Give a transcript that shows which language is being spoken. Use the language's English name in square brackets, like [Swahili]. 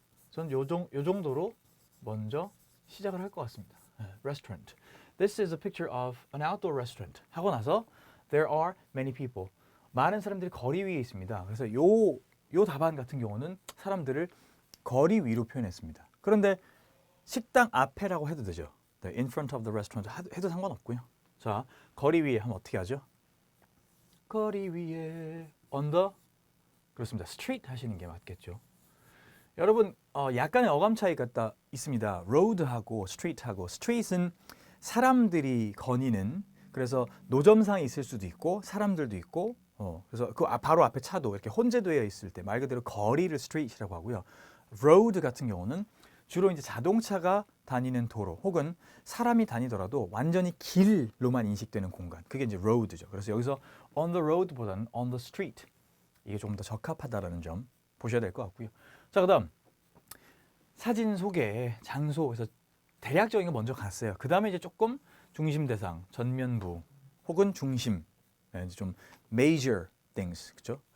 [Korean] 전 요 정도로 먼저 시작을 할 것 같습니다. [English] Restaurant. This is a picture of an outdoor restaurant. [Korean] 하고 나서 [English] there are many people. [Korean] 많은 사람들이 거리 위에 있습니다. 그래서 요 답안 같은 경우는 사람들을 거리 위로 표현했습니다. 그런데 식당 앞에라고 해도 되죠. [English] In front of the restaurant [Korean] 해도 상관없고요. 자, 거리 위에 하면 어떻게 하죠? 거리 위에 on the 그렇습니다. street 하시는 게 맞겠죠. 여러분 약간의 어감 차이가 있습니다. road하고 street하고 street은 사람들이 거니는 그래서 노점상에 있을 수도 있고 사람들도 있고 그래서 그 바로 앞에 차도 이렇게 혼재되어 있을 때 말 그대로 거리를 street이라고 하고요. road 같은 경우는 주로 이제 자동차가 다니는 도로 혹은 사람이 다니더라도 완전히 길로만 인식되는 공간. 그게 이제 road죠. 그래서 여기서 [English] on the road보다는 on the street. [Korean] 이게 조금 더 적합하다라는 점 보셔야 될 것 같고요. 자, 그다음 사진 소개, 장소에서 대략적인 거 먼저 갔어요. 그다음에 이제 조금 중심 대상, 전면부 혹은 중심, 이제 좀 [English] major things, [Korean] 그렇죠?